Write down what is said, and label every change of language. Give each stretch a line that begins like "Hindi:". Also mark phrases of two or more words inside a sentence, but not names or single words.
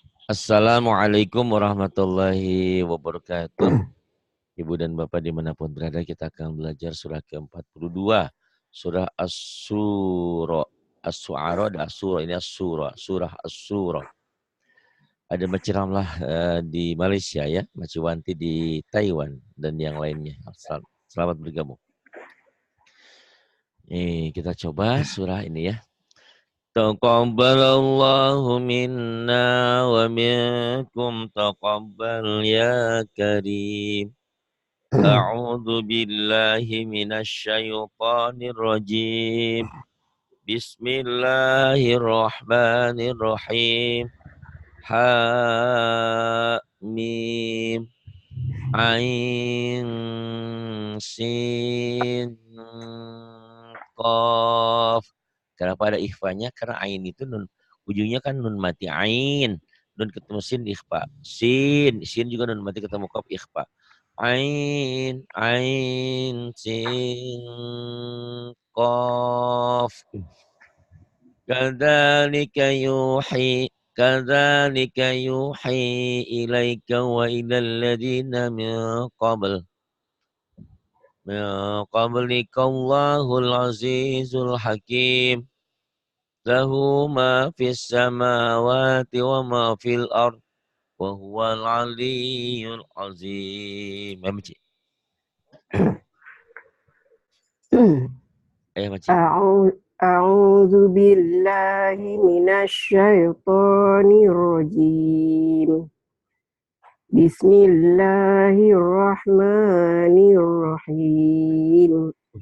Arabic: السلام عليكم ورحمة الله وبركاته.
Indonesian: Ibu dan Bapak dimanapun berada, kita akan belajar surah ke-42. Surah As-Sura. As-Su'ara ada As-Sura, ini As-Sura. Surah As-Sura. Ada Maci Ramlah di Malaysia ya, Maci Wanti di Taiwan, dan yang lainnya. Selamat bergabung. Kita coba surah ini ya.
Arabic: تقبل الله منا ومنكم تقبل يا كريم. أعوذ بالله من الشيطان الرجيم. Bismillahirrahmanirrahim. ميم عين سين قاف.
Indonesian: Kenapa ada ikhfanya? Karena ain itu nun, ujungnya kan nun mati ain. Nun ketemu sin ikhfa. Sin juga nun mati ketemu qaf ikhfa.
Arabic: عين سين قاف. كذلك يوحي إليك وإلى الذين من قبل. من قبلك الله العزيز الحكيم. له ما في السماوات وما في الأرض وهو العلي العظيم.
Indonesian: Makcik. Makcik.
Arabic: أعوذ بالله من الشيطان الرجيم. Bismillahirrahmanirrahim.